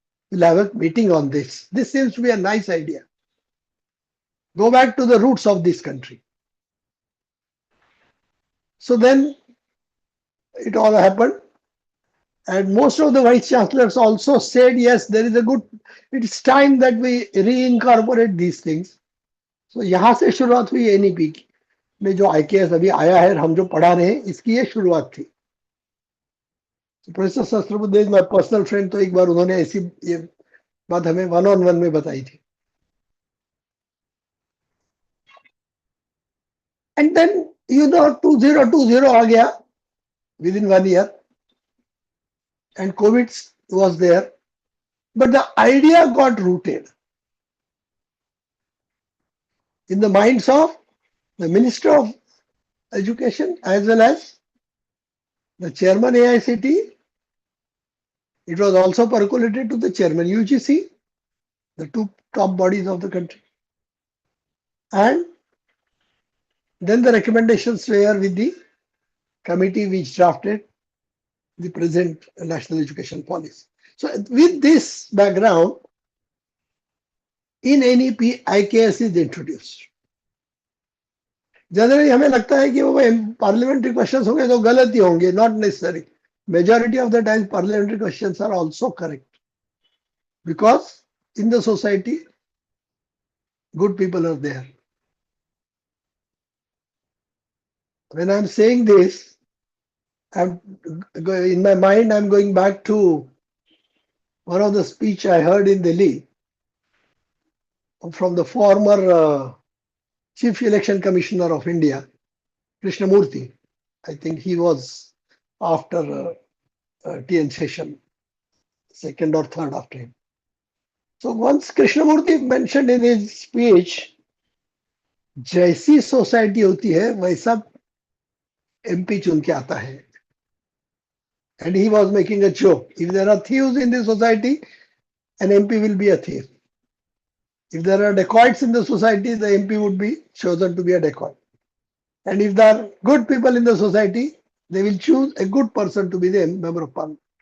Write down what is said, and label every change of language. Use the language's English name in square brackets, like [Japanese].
[English] We'll have a meeting on this. This seems to be a nice idea. Go back to the roots of this country. So then it all happened. And most of the vice chancellors also said, yes, there is a good, it's time that we reincorporate these things. [Hindi] So यहाँ से शुरुआत हुई NEP की में जो IKS अभी आया है, हम जो पढ़ा रहे हैं, इसकी ये शुरुआत थी. Professor Sahasrabuddhe my personal friend, तो एक बार उन्होंने ऐसी ये बात हमें 1-on-1 में बताई थी. [English] And then 2020 [Hindi] आ गया [English] within 1 year and COVID was there, but the idea got rooted in the minds of the Minister of Education as well as the chairman AICT. It was also percolated to the chairman UGC, the two top bodies of the country. And then the recommendations were with the committee which drafted the present national education policy. So with this background, in NEP, IKS is introduced. [Hindi] Generally, हमें लगता है कि वो parliamentary questions होंगे तो गलत ही होंगे, [English] not necessary. Majority of the time, parliamentary questions are also correct. Because in the society, good people are there. When I'm saying this, in my mind, I'm going back to one of the speech I heard in Delhi from the former Chief Election Commissioner of India, Krishnamurthy. I think he was after TN Session, second or third after him. So once Krishnamurthy mentioned in his speech, [Hindi] जैसी society होती है वैसा MP चुन के आता [English] है. And he was making a joke. If there are thieves in the society, an MP will be a thief. If there are dacoits in the society, the MP would be chosen to be a dacoit. And if there are good people in the society, they will choose a good person to be the member of parliament.